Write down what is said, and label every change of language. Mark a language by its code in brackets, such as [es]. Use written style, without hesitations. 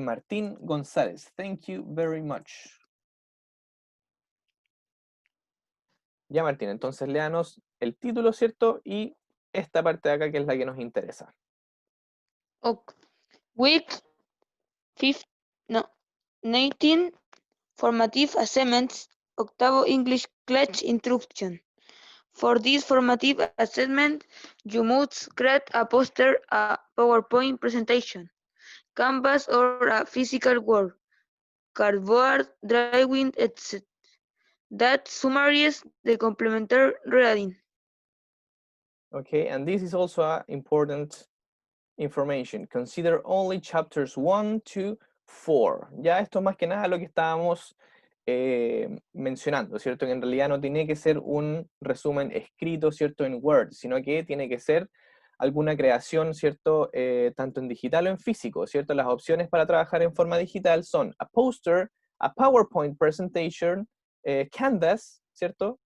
[en] Martín González, thank you very much. [es] Ya, Martín, entonces léanos el título, ¿cierto? Y esta parte de acá que es la que nos interesa. [en] Okay. Week 19, Formative Assessments, Octavo English Class Instruction. For this formative assessment, you must create a poster, a PowerPoint presentation, Canvas or a physical work, cardboard, drawing, etc. That summarizes the complementary reading. Okay, and this is also important information. Consider only chapters 1 to 4. [es] Ya esto más que nada lo que estábamos mencionando, ¿cierto? Que en realidad no tiene que ser un resumen escrito, ¿cierto? En Word, sino que tiene que ser alguna creación, ¿cierto? Tanto en digital o en físico, ¿cierto? Las opciones para trabajar en forma digital son [en] a poster, a PowerPoint presentation, Canvas, [es] ¿cierto?